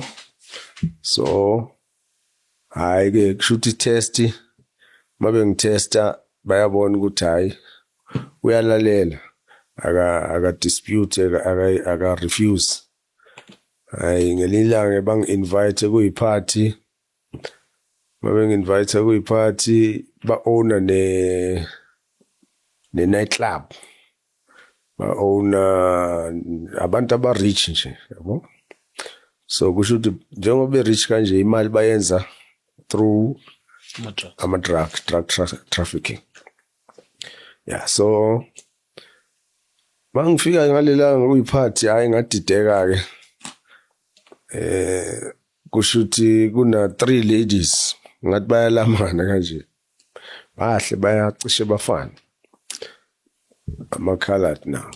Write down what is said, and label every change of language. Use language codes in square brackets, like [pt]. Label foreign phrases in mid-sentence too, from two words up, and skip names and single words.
[zu] So hhayi-ke kusho ukuthi i-test mabe ngithesta bayabona ukuthi hhayi uyalalela, aka-dispute, aka-refuse. Hhayi ngelinye ilanga bangi-invite kuyi-party, mabe ngi-invite kuyi-party ba-owner ne-night club, ba-owner abantu aba-rich nje, yabo. So kusho ukuthi njengoba be-rich kanje imali bayenza [en] through drug trafficking. [zu] Yeah, so mangifika ngalelanga kuyi-party hhayi ngadideka-ke. Kusho ukuthi kuna 3 ladies ngathi bayalamana kanje, bahle bayacishe bafana, ama-coloured now.